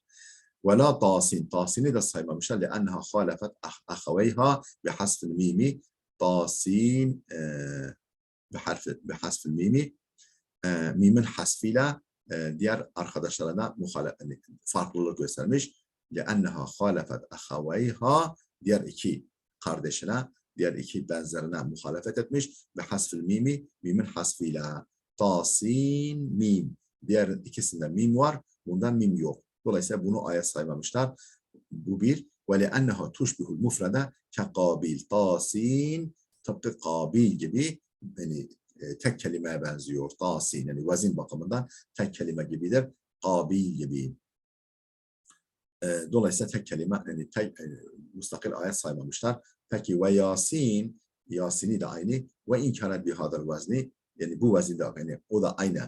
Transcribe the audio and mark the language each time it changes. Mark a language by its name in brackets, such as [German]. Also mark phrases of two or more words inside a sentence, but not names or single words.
[Turkish] Ve la tasin, tasini de saymamışlar. [Arabic] لأنها خالفت أخويها بحذف الميم. طسين بحذف الميم. [Turkish] Mimin hasfiyle diğer arkadaşlarına farklılık göstermiş. [Arabic] لأنها خالفت أخويها [Turkish] diğer iki kardeşine, diğer iki benzerine muhalefet etmiş ve [Arabic] حذف الميم, [Turkish] mimin hasfiyle tasin mim. Diğer ikisinde mim var, bundan mim yok. Dolayısıyla bunu ayet saymamışlar. Bu bir. Ve [Arabic] لأنها تشبه المفرد كقابيل [Turkish] tasin tıpkı kabil gibi yani tek kelimeye benziyor. Tasin yani vazin bakımından tek kelime gibidir. Kabil gibi. Dolayısıyla tek kelime yani tek müstakil ayet saymamışlar. Peki ve Yasin, Yasin'i de aynı. [Arabic] وإن كانت بهذا الوزن, [Turkish] yani bu vezinde yani o da aynı.